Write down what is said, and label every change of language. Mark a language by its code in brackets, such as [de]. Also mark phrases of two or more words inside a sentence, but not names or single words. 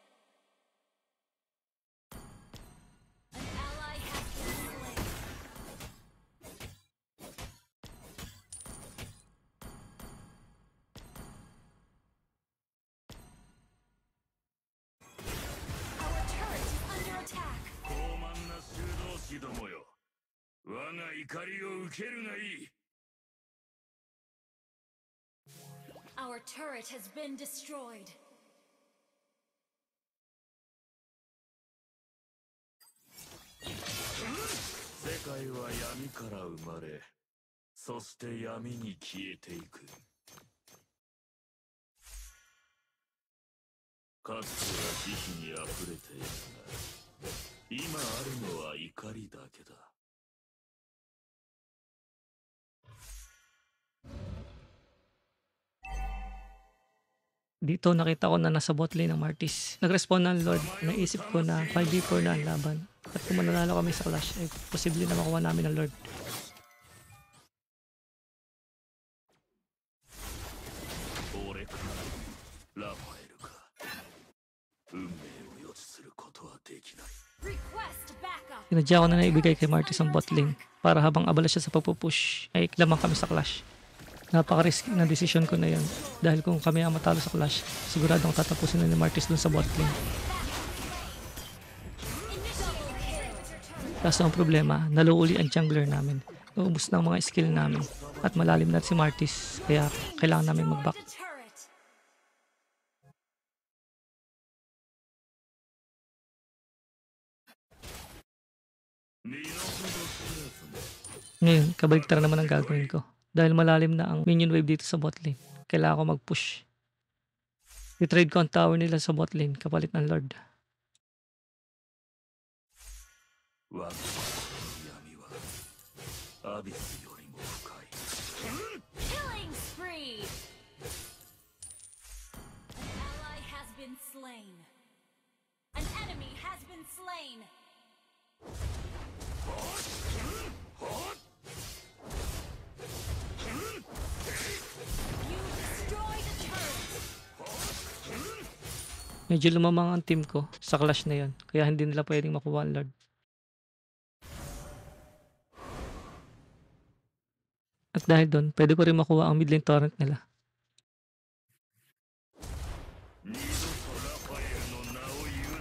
[en] An ally has been slain. Our turret is under attack. [ja] 傲慢な修道士どもよ、我が怒りを受けるがいい。 [en] Our turret has been destroyed. [ja] 世界は闇から生まれ、そして闇に消えていく。かつては慈悲にあふれていたが、今あるのは怒りだけだ。 [tl] Dito nakita ko na nasa [en] bot lane [tl] ng Martis. Nag-respawn ng Lord. Naisip ko na 5v4 na ang laban. At kung mananalo kami sa clash, ay posible na makuha namin ang Lord. [ja] 俺かラファエルか運命を予知することはできない。 [en] Request backup. [tl] Sinadya ko na naibigay kay Martis ang [en] bot lane [tl] para habang abala siya sa pagpupush, ay lamang kami sa clash. Napaka-risky na decision ko na yun. Dahil kung kami ang matalo sa clash, siguradong tatapusin na ni Martis dun sa [en] bot lane. [tl] Kaso ang problema, nalo uli ang jungler namin. Naubos na ang mga skill namin. At malalim na si Martis, kaya kailangan namin mag-back. [en] The turret. [tl] Ngayon, kabaligtaran naman ang gagawin ko. Dahil malalim na ang [en] minion wave [tl] dito sa [en] bot lane, [tl] kailangan ko mag-push. I-trade ko ang tower nila sa [en] bot lane [tl] kapalit ng Lord. [ja] 我が闇はアビスよりも深い。 [en] Killing spree. An ally has been slain. An enemy has been slain. You destroyed a turret. [tl] Medyo lumamang ang team ko sa clash na yon, kaya hindi nila pwedeng makuha ang Lord. At dahil doon, pwede ko rin makuha ang [en] mid lane torrent [tl] nila. [ja] 二度とラファエルの名を言うな。